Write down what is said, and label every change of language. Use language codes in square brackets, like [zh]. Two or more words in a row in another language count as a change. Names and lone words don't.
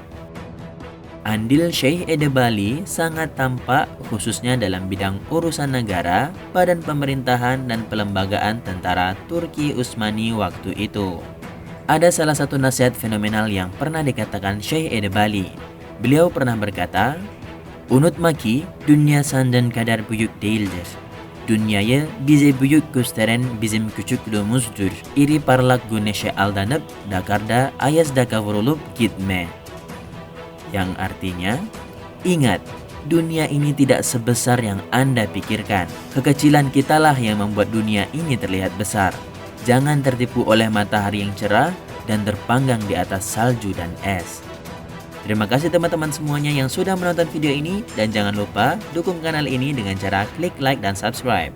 [id] Andil Syekh Edebali sangat tampak khususnya dalam bidang urusan negara, badan pemerintahan, dan pelembagaan tentara Turki Utsmani waktu itu. Ada salah satu nasihat fenomenal yang pernah dikatakan Syekh Edebali. Beliau pernah berkata, [tr] Unutma ki dünya senden kadar büyük değildir. Dünyayı bize büyük gösteren bizim küçüklüğümüzdür. İri parlak güneşe aldanıp Dakar'da ayazda kavrulup gitme. [id] Yang artinya, ingat, dunia ini tidak sebesar yang Anda pikirkan. Kekecilan kitalah yang membuat dunia ini terlihat besar. Jangan tertipu oleh matahari yang cerah dan terpanggang di atas salju dan es. Terima kasih teman-teman semuanya yang sudah menonton video ini, dan jangan lupa dukung kanal ini dengan cara klik like dan subscribe.